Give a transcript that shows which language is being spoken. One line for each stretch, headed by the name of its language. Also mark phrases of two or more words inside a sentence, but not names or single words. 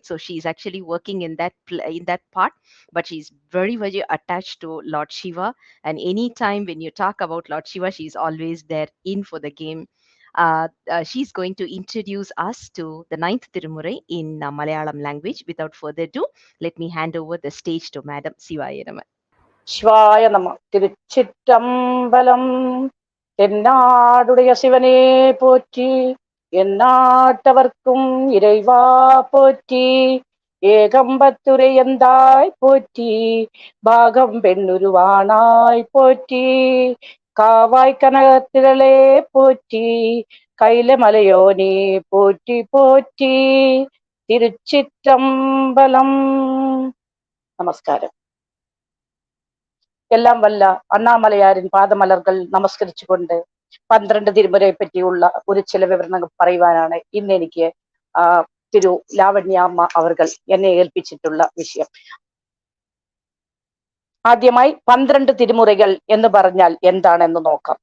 English: So she's actually working in that part, but she's very attached to Lord Shiva. And anytime when you talk about Lord Shiva, she's always there in for the game. She's going to introduce us to the ninth Tirumurai in Malayalam language. Without further ado, let me hand over the stage to Madam Sivaya Nama.
Tamil: சிவாய நம. திருச்சிற்றம்பலம். தென்னாடுடைய சிவனே போற்றி, எந்நாட்டவர்க்கும் இறைவா போற்றி, ஏகம்பத்துரை எந்தாய் போற்றி, பாகம் பெண்ணுருவானாய் போற்றி, காவாய் கனகத்திரளே போற்றி, கைல மலையோனே போற்றி போற்றி. திருச்சிற்றம்பலம். நமஸ்காரம். எல்லாம் வல்ல அண்ணாமலையாரின் பாதமலர்கள்
Malayalam: നമസ്കരിച്ചുകൊണ്ട് 12 തിരുമുറയെ പറ്റിയുള്ള ഒരു ചില വിവരണങ്ങൾ പറയുവാനാണ് ഇന്ന് എനിക്ക് തിരു ലാവണ്യാമ്മ അവർകൾ എന്നെ ഏൽപ്പിച്ചിട്ടുള്ള വിഷയം. ആദ്യമായി 12 തിരുമുറകൾ എന്ന് പറഞ്ഞാൽ എന്താണെന്ന് നോക്കാം.